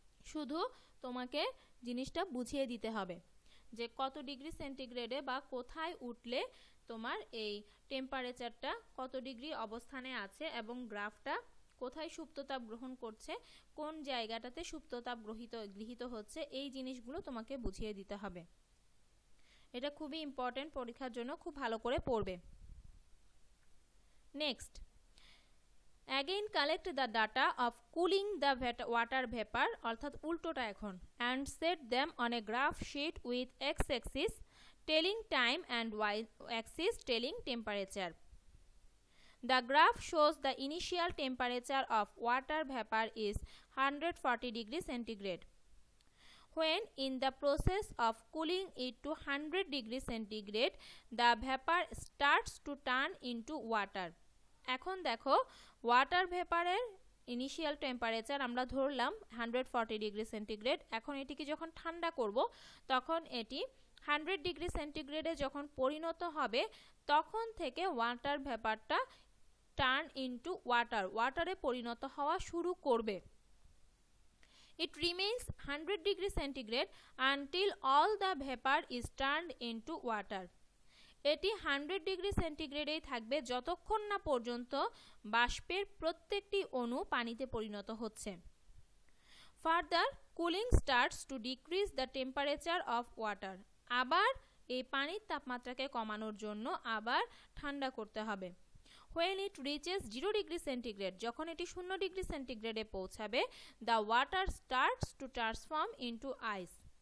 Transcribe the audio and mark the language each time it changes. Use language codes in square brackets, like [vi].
[bn] শুধু তোমাকে জিনিসটা বুঝিয়ে দিতে হবে যে কত ডিগ্রি সেন্টিগ্রেডে বা কোথায় উঠলে তোমার এই টেম্পারেচারটা কত ডিগ্রি অবস্থানে আছে এবং গ্রাফটা কোথায় সুপ্ততাপ গ্রহণ করছে, কোন জায়গাটাতে সুপ্ততাপ গৃহীত হচ্ছে, এই জিনিসগুলো তোমাকে বুঝিয়ে দিতে হবে। এটা খুবই ইম্পর্টেন্ট, পরীক্ষার জন্য খুব ভালো করে পড়বে। [en] next, again collect the data of cooling the water vapor, [bn] অর্থাৎ উল্টোটা এখন, [en] and set them on a graph sheet with x-axis telling time and y-axis telling temperature. The graph shows the initial temperature of water vapor is 140 degrees centigrade. When in the process of cooling it to 100 degrees centigrade, the vapor starts to turn into water. [bn] এখন দেখো water ভেপারের initial temperature আমরা ধরলাম 140 degree centigrade. এখন এটিকে যখন ঠান্ডা করব তখন এটি 100 ডিগ্রি সেন্টিগ্রেডে যখন পরিণত হবে তখন থেকে ওয়াটার ভেপারটা [en] turn into [bn] ওয়াটারে পরিণত হওয়া শুরু করবে। [en] It remains 100 degree centigrade until all the vapor is turned into water. [bn] এটি 100 ডিগ্রি সেন্টিগ্রেডেই থাকবে যতক্ষণ না পর্যন্ত বাষ্পের প্রত্যেকটি অণু পানিতে পরিণত হচ্ছে। [en] Further, cooling starts to decrease the temperature of water. [bn] আবার এই পানির তাপমাত্রাকে কমানোর জন্য আবার ঠান্ডা করতে হবে। [en] When it reaches 0 degree centigrade, [bn] যখন এটি 0 ডিগ্রি সেন্টিগ্রেডে পৌঁছাবে, [en] the water starts to transform into ice.